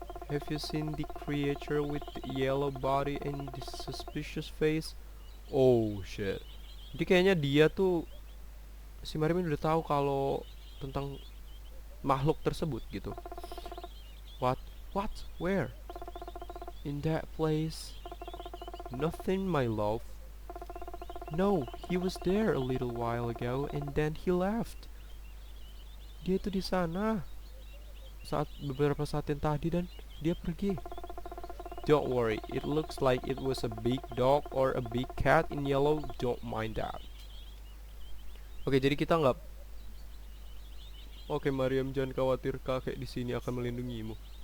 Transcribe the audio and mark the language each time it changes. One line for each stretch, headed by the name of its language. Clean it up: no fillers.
English: Have you seen the creature with the yellow body and the suspicious face? Oh shit.
Indonesian: Jadi kayaknya dia tuh, si Mariam udah tahu kalau tentang makhluk tersebut gitu.
English: What? What? Where? In that place? Nothing, my love. No, he was there a little while ago and then he left.
Indonesian: Dia itu di sana beberapa saat yang tadi dan dia pergi.
English: Don't worry, it looks like it was a big dog or a big cat in yellow. Don't mind that. Oke,
Indonesian: jadi kita nggak. Oke, Mariam, jangan khawatir, kakek di sini akan melindungimu.